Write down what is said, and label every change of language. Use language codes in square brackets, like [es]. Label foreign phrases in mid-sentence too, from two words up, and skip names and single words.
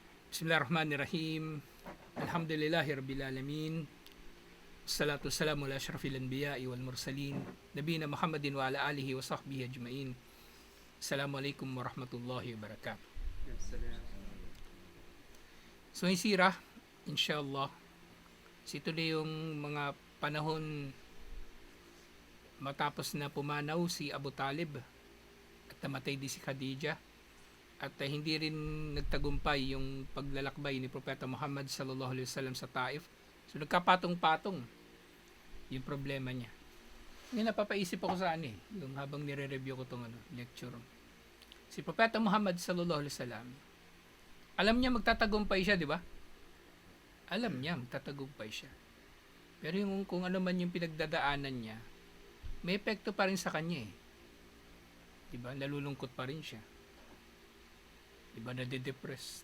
[ar] بسم الله الرحمن الرحيم. الحمد لله رب العالمين. الصلاة والسلام على أشرف الأنبياء والمرسلين. نبينا محمد وعلى آله وصحبه أجمعين. السلام عليكم ورحمة الله وبركاته. [tl] So yung sirah, inshallah, ito na yung mga panahon matapos na pumanaw si Abu Talib at namatay din si Khadijah. At hindi rin nagtagumpay yung paglalakbay ni Propeta Muhammad [ar] صلى الله عليه وسلم [tl] sa Taif. So nagkapatong-patong yung problema niya. Ngayon napapaisip ako sa yung habang nire-review ko tong lecture. Si Propeta Muhammad [ar] صلى الله عليه وسلم, [tl] alam niya magtatagumpay siya, di ba? Alam niya magtatagumpay siya. Pero yung kung ano man yung pinagdadaanan niya, may epekto pa rin sa kanya eh. Di ba? Nalulungkot pa rin siya. Diba, nade-depressed.